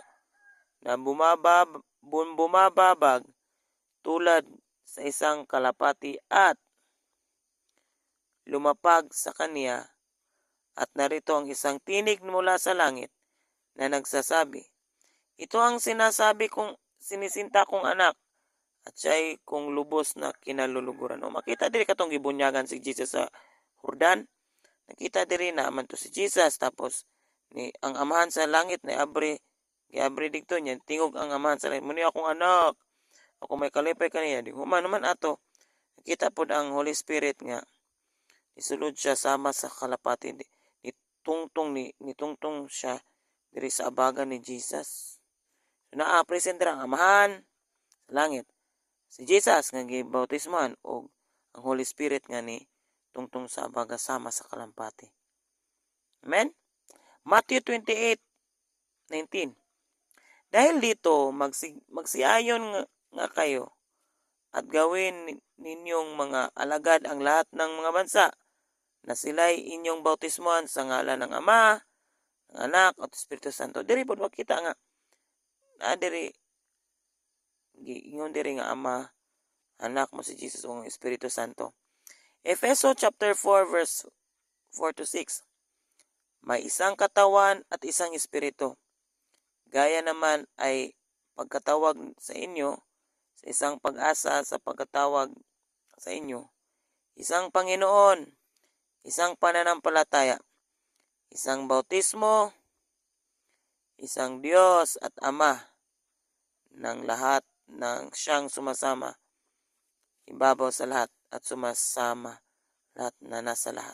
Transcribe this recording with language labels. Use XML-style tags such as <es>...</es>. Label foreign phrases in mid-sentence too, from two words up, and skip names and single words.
<tl>bumababag tulad sa isang kalapati at lumapag sa kanya, at narito ang isang tinig mula sa langit na nagsasabi, ito ang sinisinta kong anak, at siya'y kung lubos na kinaluluguran.</tl> <ceb>O makita diri katong gibunyagan si Jesus sa Jordan. Nakita diri na man to si Jesus, tapos ang amahan sa langit na giabri dito niya, tingog ang amahan sa langit, muni akong anak, ako may kalipay kaniya. Di human naman ato, nakita po ang</ceb> <en>Holy Spirit</en> <ceb>nga isulod siya sama sa kalapati, nitungtong siya diri sa abagan ni Jesus. So, present ang amahan sa langit, si Jesus nga gibautismuhan, o ang</ceb> <en>Holy Spirit</en> <ceb>nga ni tungtong sa abaga sama sa kalampati. Amen? Matthew 28:19.</ceb> <tl>Dahil dito magsiayon nga kayo at gawin ninyong mga alagad ang lahat ng mga bansa, na sila'y inyong bautismuhan sa ngalan ng Ama, ng Anak at Espiritu Santo.</tl> <ceb>Diri po makita nga diri giingon diri nga Ama, Anak mo si Jesus ug Espiritu Santo.</ceb> <en>Efeso chapter 4 verse 4 to 6.</en> <tl>May isang katawan at isang espiritu. Gaya naman ay pagkatawag sa inyo sa isang pag-asa sa pagkatawag sa inyo. Isang Panginoon, isang pananampalataya, isang bautismo, isang Diyos at Ama ng lahat ng siyang sumasama, ibabaw sa lahat at sumasama lahat na nasa lahat.</tl>